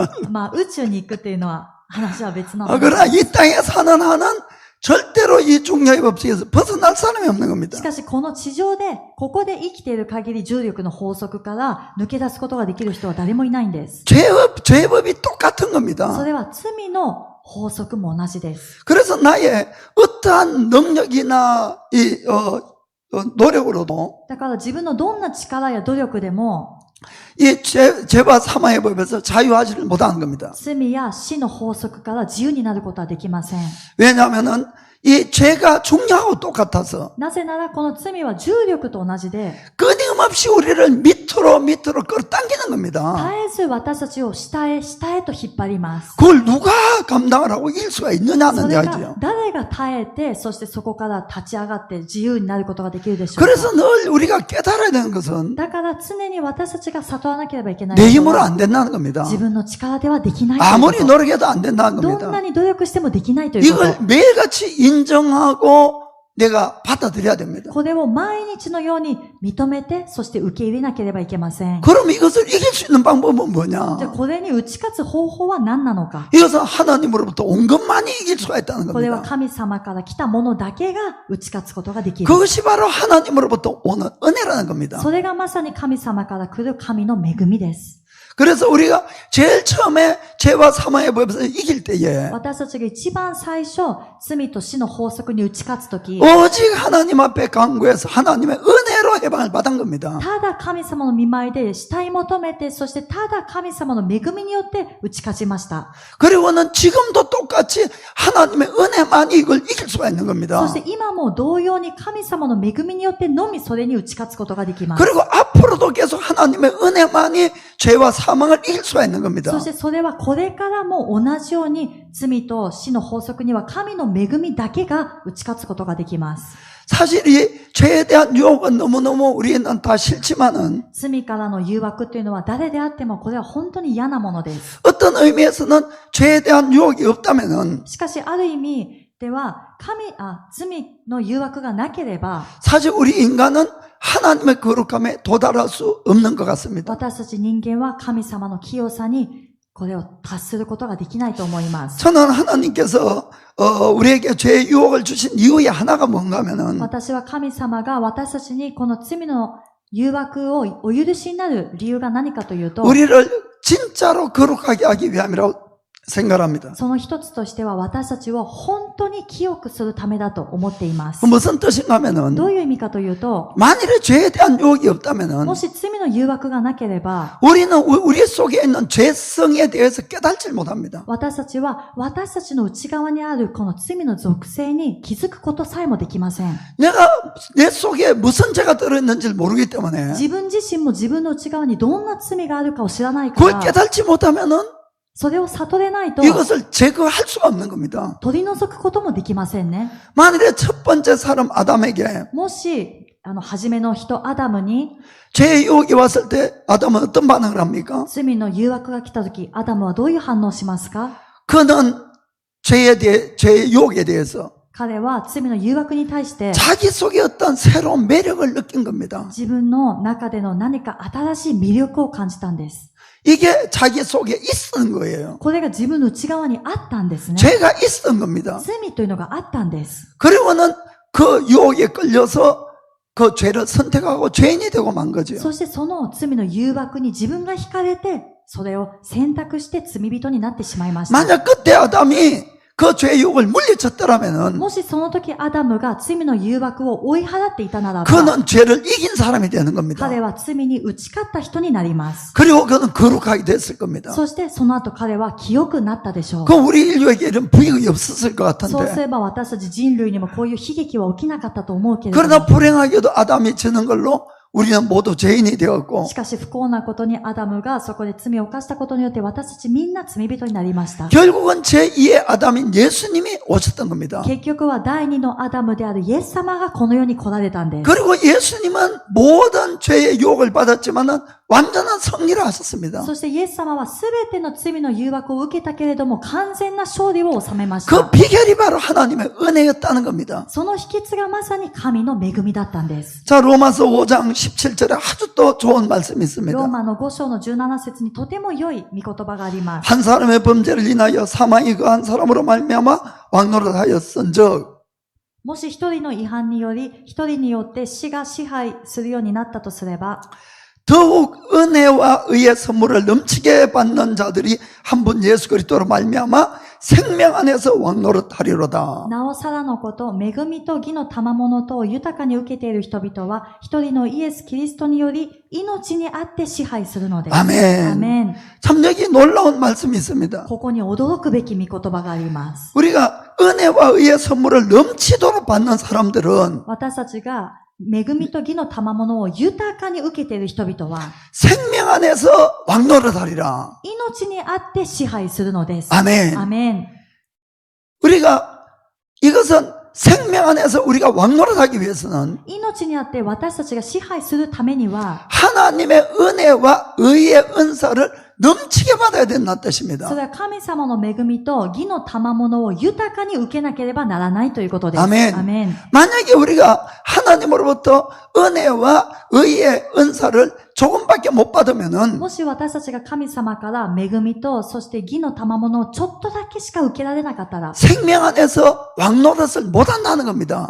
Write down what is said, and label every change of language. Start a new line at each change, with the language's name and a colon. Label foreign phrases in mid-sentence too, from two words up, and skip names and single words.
Japanese: まあ宇宙に行くっていうのは話は別の話。
Korean: 그러나 이 땅에 사는 한은 절대로 이 중력의 법칙에서 벗어날 사람이 없는 겁니다.
Japanese: しかしこの地上で、ここで生きている限り重力の法則から抜け出すことができる人は誰もいないんです。
Korean: 죄법이 똑같은
Japanese: そ
Korean: 겁니다.
Japanese: れは罪の法則も同じです。
Korean: 그래서 나의 어떠한 능력이나 노력으로도
Japanese: だから自分のどんな力や努力でも、
Korean: 이 죄와 사망의 법에서 자유하지를 못하는 겁니다.
Japanese: 罪や死の法則から自由になることはできません。
Korean: 왜냐하면은 이 죄가 중력하고 똑같아서
Japanese: なぜならこの罪は重力と同じで、
Korean: 끊임없이 우리를 밑으로 끌어당기는 겁니다.
Japanese: 絶えず私たちを下へと引っ張ります。
Korean: 그걸 누가 감당을 하고 이길 수가
Japanese: そ
Korean: 있느냐는
Japanese: れが
Korean: 이야기죠.
Japanese: 誰が耐えて、そしてそこから立ち上がって自由になることができるでしょうか。
Korean: 그래서 늘 우리가 깨달아야 되는 것은
Japanese: だから常に私たちが悟らなければいけない
Korean: 내
Japanese: こと
Korean: 힘으로
Japanese: は
Korean: 안 된다는 겁니다.
Japanese: 自分の力ではできないというこ
Korean: 아무리
Japanese: と。
Korean: 노력해도 안 된다는
Japanese: どんな
Korean: 겁니다.
Japanese: に努力してもできないというこ
Korean: 이걸
Japanese: と。
Korean: 매일같이 인정하고 내가 받아들여야 됩니다.
Japanese: これを毎日のように認めて、そして受け入れなければいけません。
Korean: 그럼 이것을 이길 수 있는 방법은
Japanese: じゃあ
Korean: 뭐냐?
Japanese: これに打ち勝つ方法は何なのか。
Korean: 이것은 하나님으로부터 온 것만이 이길 수가 있다는
Japanese: これは
Korean: 겁니다.
Japanese: 神様から来たものだけが打ち勝つことができる。
Korean: 그것이 바로 하나님으로부터 오는 은혜라는 겁니다.
Japanese: それがまさに神様から来る神の恵みです。
Korean: 그래서 우리가 제일 처음에 죄와 사망의 법에서 이길 때에
Japanese: 私たちが一番最初、罪と死の法則に打ち勝つとき、
Korean: 오직 하나님 앞에 간구해서 하나님의 은혜로 해방을 받은 겁니다.
Japanese: ただ神様の見舞いで慕い求めて、そしてただ神様の恵みによって打ち勝ちました。
Korean: 그리고는 지금도 똑같이 하나님의 은혜만이 이걸 이길 수가 있는 겁니다.
Japanese: そして今も同様に神様の恵みによってのみそれに打ち勝つことができます。
Korean: 그리고 앞으로도 계속 하나님의 은혜만이 죄와 사망을 이길 수가 있는 겁니다.
Japanese: そしてそれはこれからも同じように罪と死の法則には神の恵みだけが打ち勝つことができます。
Korean: 사실 이 죄에 대한 유혹은 너무너무 우리는 다 싫지만은
Japanese: 罪からの誘惑というのは誰であってもこれは本当に嫌なものです。
Korean: 어떤 의미에서는 죄에 대한 유혹이 없다면은
Japanese: しかしある意味では罪の誘惑がなければ
Korean: 사실 우리 인간은 하나님의 거룩함에 도달할 수 없는 것 같습니다.
Japanese: 私たち人間は神様の清さにこれを達することができないと思います。
Korean: 저는 하나님께서 우리에게 죄의 유혹을 주신 이유의 하나가 뭔가 하면은
Japanese: 私は神様が私たちにこの罪の誘惑をお許しになる理由が何かというと、
Korean: 우리를 진짜로 거룩하게 하기 위함이라고 생각합니다.
Japanese: その一つとしては私たちを本当に清くするためだと思っています。
Korean: 무슨 뜻인가 하면은
Japanese: どういう意味かというと、
Korean: 만일에 죄에 대한 유혹이 없다면은
Japanese: もし罪の誘惑がなければ、
Korean: 우리는 우리 속에 있는 죄성에 대해서 깨닫지 못합니다.
Japanese: 私たちは私たちの内側にあるこの罪の属性に気づくことさえもできません。
Korean: 내가 내 속에 무슨 죄가 들어있는지를 모르기 때문에
Japanese: 自分自身も自分の内側にどんな罪があるかを知らないか
Korean: 그걸
Japanese: ら、
Korean: 깨닫지 못하면은
Japanese: それを悟れないと
Korean: 이것을 제거할 수가 없는 겁니다.
Japanese: 取り除くこともできませんね。
Korean: 만일에 첫 번째 사람 아담에게
Japanese: もし、初めの人アダムに
Korean: 죄의 유혹이 왔을 때 아담은 어떤 반응을 합니까?
Japanese: 罪の誘惑が来たとき、アダムはどういう反応をしますか？
Korean: 그는 죄의 유혹에 대해서
Japanese: 彼は罪の誘惑に対して
Korean: 자기 속에 어떤 새로운 매력을 느낀 겁니다.
Japanese: 自分の中での何か新しい魅力を感じたんです。
Korean: 이게 자기 속에 있었던 거예요.
Japanese: これが自分の内側にあったんですね。
Korean: 죄가 있었던 겁니다.
Japanese: 罪というのがあったんです。
Korean: 그리고는 그 유혹에 끌려서 그 죄를 선택하고 죄인이 되고 만 거죠.
Japanese: そしてその罪の誘惑に自分が惹かれて、それを選択して罪人になってしまいました。
Korean: 만약 그때 아담이 그 죄의 유혹을 물리쳤더라면은
Japanese: もしその時アダムが罪の誘惑を追い払っていたならば、
Korean: 그는 죄를 이긴 사람이 되는 겁니다.
Japanese: 彼は罪に打ち勝った人になります。
Korean: 그리고 그는 거룩하게 됐을 겁니다.
Japanese: そしてその後彼は清くなったでしょう。
Korean: 그 우리 인류에게 이런 부익이 없었을 것
Japanese: そうす
Korean: 같은데
Japanese: れば私たち人類にもこういう悲劇は起きなかったと思うけれど
Korean: 그러나
Japanese: も、
Korean: 불행하게도 아담이 지는 걸로 우리는 모두 죄인이 되었고
Japanese: しかし不幸なことにアダムがそこで罪を犯したことによって私たちみんな罪人になりました。
Korean: 결국은 제2의 아담인 예수님이 오셨던 겁니다.
Japanese: 結局は第二のアダムであるイエス様がこの世に来られたんです。
Korean: 그리고 예수님은 모든 죄의 유혹을 받았지만은 완전한 승리를 하셨습니다.
Japanese: そしてイエス様はすべての罪の誘惑を受けたけれども完全な勝利を収めまし
Korean: 그
Japanese: た。
Korean: 비결이 바로 하나님의 은혜였다는 겁니다.
Japanese: その秘訣がまさに神の恵みだったんです。
Korean: 자, 로마서 5장 17절에 아주 또 좋은 말씀이
Japanese: ロー
Korean: 있습니다.
Japanese: マの5章の17節にとても良い御言葉があります。
Korean: 한 사람의 범죄를 인하여 사망이 그 한 사람으로 말미암아 왕노릇하였은즉
Japanese: もし一人の違反により、一人によって死が支配するようになったとすれば、
Korean: 더욱 은혜와 의의 선물을 넘치게 받는 자들이 한 분 예수 그리스도로 말미암아 생명 안에서 왕노릇하리로다.
Japanese: なおさらのこと、恵みと義の賜物とを豊かに受けている人々は、一人のイエス・キリストにより命にあって支配するのです。
Korean: 아멘.
Japanese: アメン。
Korean: 참 여기 놀라운 말씀이 있습니다.
Japanese: ここに驚くべき御言葉があります。
Korean: 우리가 은혜와 의의 선물을 넘치도록 받는 사람들은
Japanese: 私たちが恵みと義の賜物を豊かに受けている人々は、
Korean: 생명 안에서 왕노릇하리라.
Japanese: 命にあって支配するのです。
Korean: 아멘.
Japanese: アメン。
Korean: 우리가 이것은 생명 안에서 우리가 왕노릇하기 위해서는
Japanese: 命にあって私たちが支配するためには、
Korean: 하나님의 은혜와 의의 은사를 넘치게 받아야 된다는 뜻입니다.
Japanese: それは神様の恵みと義の賜物を豊かに受けなければならないということです。アメン。アメン。
Korean: 만약에 우리가 하나님으로부터 은혜와 의의 은사를 조금밖에 못 받으면은
Japanese: もし私たちが神様から恵みと、そして義の賜物をちょっとだけしか受けられなかったら、
Korean: 생명 안에서 왕노릇을 못 한다는 겁니다.